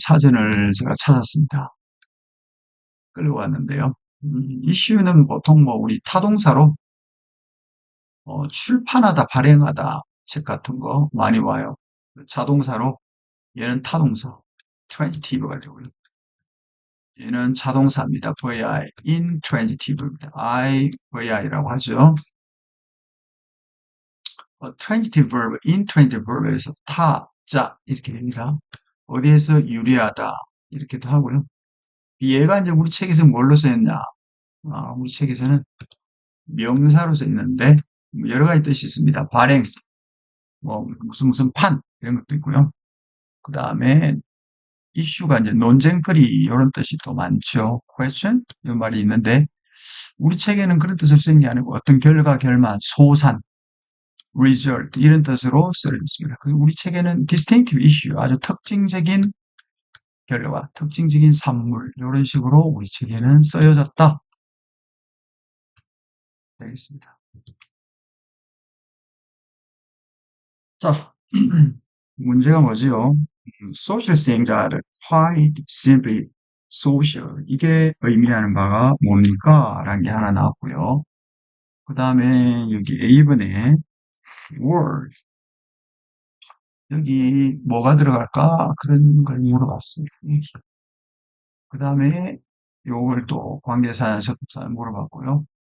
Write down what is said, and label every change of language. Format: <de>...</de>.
<ko>사전을 제가 찾았습니다. 끌고 왔는데요. issue는 보통 뭐 우리 타동사로 출판하다, 발행하다 책 같은 거 많이 와요. 자동사로 얘는 타동사, transitive가 되고요. 얘는 자동사입니다. vi, intransitive입니다. vi라고 하죠. transitive verb, intransitive verb 에서 타, 자 이렇게 됩니다. 어디에서 유리하다 이렇게도 하고요. 얘가 이제 우리 책에서 뭘로 쓰였냐? 우리 책에서는 명사로 쓰였는데 여러 가지 뜻이 있습니다. 발행, 뭐 무슨 판 이런 것도 있고요. 그 다음에 이슈가 이제 논쟁거리 이런 뜻이 또 많죠. question 이런 말이 있는데 우리 책에는 그런 뜻을 쓰는 게 아니고 어떤 결과, 결말, 소산 result 이런 뜻으로 쓰여 있습니다. 그리고 우리 책에는 distinctive issue 아주 특징적인 결과, 특징적인 산물 이런 식으로 우리 책에는 쓰여졌다. 되겠습니다. 자, 문제가 뭐지요?</ko> <en>social things are quite simply social.</en> <ko>이게 의미하는 바가 뭡니까? 라는 게 하나 나왔고요. 그 다음에 여기 A번에 word. 여기 뭐가 들어갈까? 그런 걸 물어봤습니다. 그 다음에 요걸 또 관계사나 접속사 물어봤고요.</ko>